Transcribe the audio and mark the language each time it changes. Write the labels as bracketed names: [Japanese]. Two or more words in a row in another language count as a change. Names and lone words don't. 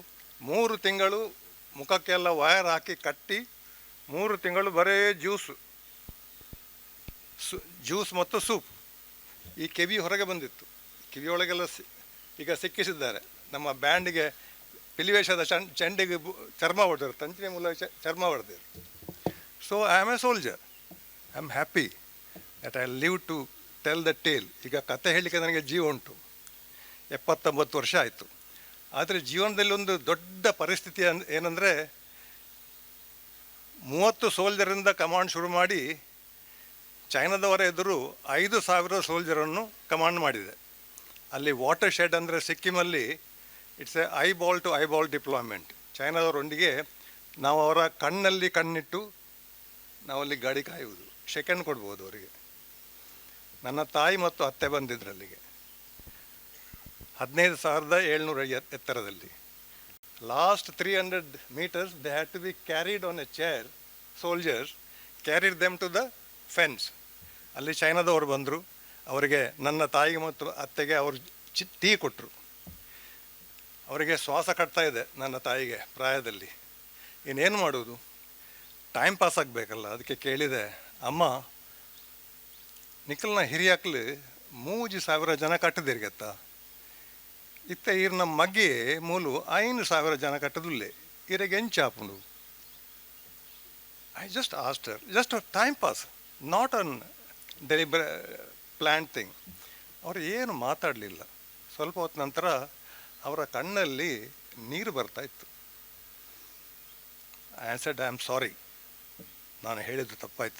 [Kannada] 3 ತಿಂಗಳು ಮುಖಕ್ಕೆಲ್ಲ ವಯರ್ ಹಾಕಿ ಕಟ್ಟಿ 3 ತಿಂಗಳು ಬರೇ ಜ್ಯೂಸ್ ಮತ್ತು ಸೂಪ್. ಈ ಕಿವಿ ಹೊರಗೆ ಬಂದಿತ್ತು, ಕಿವಿಯೊಳಗೆಲ್ಲ ಈಗ ಸಿಕ್ಕಿಸಿದ್ದಾರೆ. ನಮ್ಮ ಬ್ಯಾಂಡಿಗೆ ಪಿಲಿವೇಷದ ಚೆಂಡಿಗೆ ಚರ್ಮ ಹೊಡೆದರು, ತಂತಿನ ಮೂಲಕ ಚರ್ಮ ಹೊಡೆದಿರು. [English] so I am a soldier. I am happy that I live to tell the tale. [Kannada] ಈಗ ಕತೆ ಹೇಳಲಿಕ್ಕೆ ನನಗೆ ಜೀವ ಉಂಟು, 79 ವರ್ಷ ಆಯಿತು. ಆದರೆ ಜೀವನದಲ್ಲಿ ಒಂದು ದೊಡ್ಡ ಪರಿಸ್ಥಿತಿ ಏನಂದರೆ, 30 ಸೋಲ್ಜರಿಂದ ಕಮಾಂಡ್ ಶುರು ಮಾಡಿ ಚೈನಾದವರ ಎದುರು 5,000 ಸೋಲ್ಜರನ್ನು ಕಮಾಂಡ್ ಮಾಡಿದೆ. [English] ಅಲ್ಲಿ water shed [Kannada] ಅಂದರೆ ಸಿಕ್ಕಿಮಲ್ಲಿ [English] it's a eyeball to eyeball deployment. [Kannada] ಚೈನಾದವರೊಂದಿಗೆ ನಾವು ಅವರ ಕಣ್ಣಲ್ಲಿ ಕಣ್ಣಿಟ್ಟು ನಾವಲ್ಲಿ ಗಾಡಿ ಕಾಯುವುದು, ಸೆಕೆಂಡ್ ಕೊಡ್ಬೋದು ಅವರಿಗೆ. ನನ್ನ ತಾಯಿ ಮತ್ತು ಅತ್ತೆ ಬಂದಿದ್ರು ಅಲ್ಲಿಗೆ, 15,700 ಎತ್ತರದಲ್ಲಿ. [English] last 300 meters they had to be carried on a chair. soldiers carried them to the fence. [Kannada] ಅಲ್ಲಿ ಚೈನಾದವರು ಬಂದರು, ಅವರಿಗೆ ನನ್ನ ತಾಯಿಗೆ ಮತ್ತು ಅತ್ತೆಗೆ ಅವರು ಟೀ ಕೊಟ್ಟರು. ಅವರಿಗೆ ಶ್ವಾಸ ಕಟ್ತಾ ಇದೆ ನನ್ನ ತಾಯಿಗೆ ಪ್ರಾಯದಲ್ಲಿ. ಇನ್ನೇನು ಮಾಡೋದು, [English] time pass [Kannada] ಆಗಬೇಕಲ್ಲ. ಅದಕ್ಕೆ ಕೇಳಿದೆ, [Tulu] ಅಮ್ಮ ನಿಖಲ್ನ ಹಿರಿಯಾಕ್ಲು 3,000 ಜನ ಕಟ್ಟದಿರ್ಗತ್ತ, ಇತ್ತ ಈರ್ ನಮ್ಮ ಮಗ್ಗೆ ಮೂಲು 5,000 ಜನ ಕಟ್ಟದುಲ್ಲೆ, ಇರಗೆ ಎಂಚಾಪುಂಡು. [English] I just asked her, just time pass, not an plan thing. [Kannada] ಅವರು ಏನು ಮಾತಾಡಲಿಲ್ಲ. ಸ್ವಲ್ಪ ಹೊತ್ತು ನಂತರ ಅವರ ಕಣ್ಣಲ್ಲಿ ನೀರು ಬರ್ತಾಯಿತ್ತು. [English] I said I am sorry, [Kannada] ನಾನು ಹೇಳಿದ್ದು ತಪ್ಪಾಯಿತು.